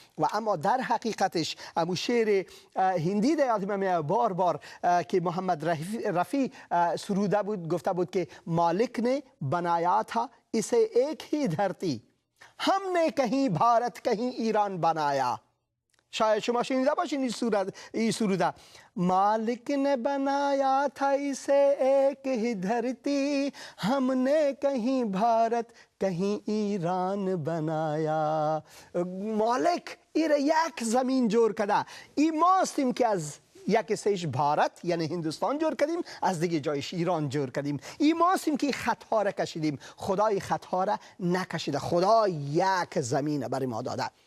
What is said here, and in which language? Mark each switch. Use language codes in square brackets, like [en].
[fa] و اما در حقیقتش امو شعر هندی در یاد من بار بار که محمد رفی سروده بود، گفته بود که [ur] مالک نے بنایا تھا اسے ایک ہی دھرتی، ہم نے کہیں بھارت کہیں ایران بنایا. [fa] شاید شما شنیده باشین این سروده. [ur] مالک نے بنایا تھا اسے ایک ہی دھرتی، ہم نے کہیں بھارت کہیں ایران بنایا. [fa] مالک این یک زمین جور کرده، این ما هستیم که از یک حصهش بھارت یعنی هندوستان جور کردیم، از دیگه جایش ایران جور کردیم. این ما هستیم که خطها را کشیدیم، خدای خطها را نکشیده، خدا یک زمین برای ما داده.